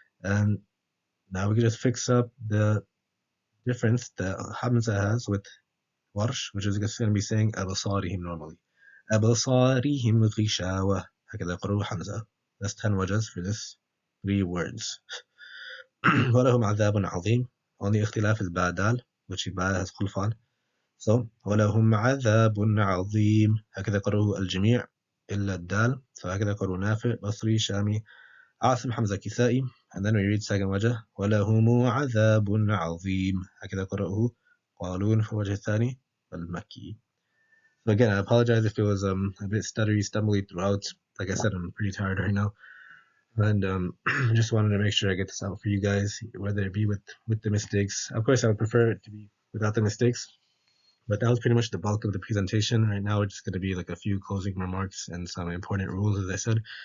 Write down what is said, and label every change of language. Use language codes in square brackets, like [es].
[en] And now we can just fix up the difference that Hamza has with Warsh, which is just going to be saying أبصارهم normally. [ar] أبصارهم غشاوة. هكذا يقرأ حمزة. [en] That's 10 wajahs for this 3 words. [ar] ولهم عذاب عظيم. [en] Only اختلاف is بعدال, which ba has خلفان. [ar] So ولهم عذاب عظيم. هكذا يقرأه الجميع إلا الدال. So هكذا يقرأ نافع, بصري, شامي, عاصم, حمزة, كسائي. [en] And then we read second wajah. [ar] ولهم عذاب عظيم. هكذا يقرأه قالون في الوجه الثاني المكي. [en] So again, I apologize if it was a bit stuttery, stumbly throughout. Like I said, I'm pretty tired right now. And just wanted to make sure I get this out for you guys, whether it be with the mistakes. Of course, I would prefer it to be without the mistakes. But that was pretty much the bulk of the presentation. Right now, it's just going to be like a few closing remarks and some important rules, as I said.